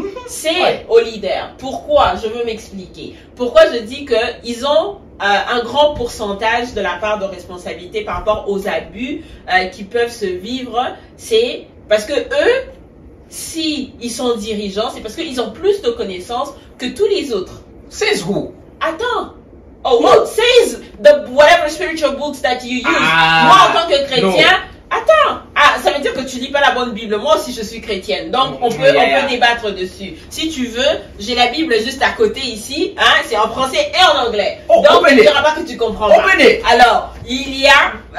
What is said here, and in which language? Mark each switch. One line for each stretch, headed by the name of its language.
French: C'est au leader. Pourquoi? Je veux m'expliquer. Pourquoi je dis que ils ont un grand pourcentage de la part de responsabilité par rapport aux abus qui peuvent se vivre? C'est parce que eux, si ils sont dirigeants, c'est parce qu'ils ont plus de connaissances que tous les autres.
English: Says who?
French: Attends.
English: Oh, well, says the whatever spiritual books that you use.
French: Moi, en tant que chrétien, attends. Ça veut dire que tu lis pas la bonne Bible. Moi aussi, je suis chrétienne. Donc, on peut débattre dessus. Si tu veux, j'ai la Bible juste à côté ici. Hein, c'est en français et en anglais. Donc, tu ne diras pas que tu comprends pas. Alors, il y a